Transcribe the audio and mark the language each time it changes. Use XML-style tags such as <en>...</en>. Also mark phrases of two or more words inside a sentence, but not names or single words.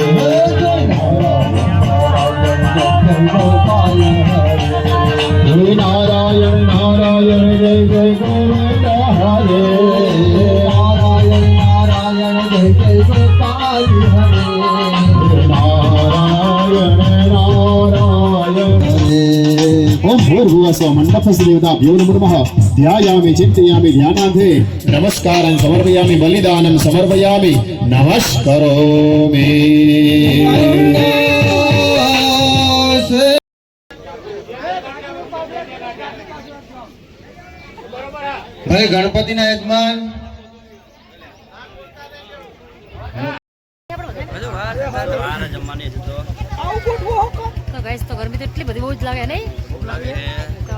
<sa>ગોપાલ હરે નારાયણ નારાયણ જય જય ગોવિંદ હરે નારાયણ નારાયણ જય જય ગોપાલ હરે નારાયણ નારાયણ ओम भूर्भुवस्व मंडपस्य देवताभ्यो नमः ध्यायामि चिन्तयामि ध्यानान्ते नमस्कारं समर्पयामि बलिदानं समर्पयामि नमस्करोमि</sa> <gu>ભાઈ ગણપતિના યજમાન તો ગાઈસ તો ગરમી તો એટલી બધી બહુ જ લાગે નહીં તો</gu>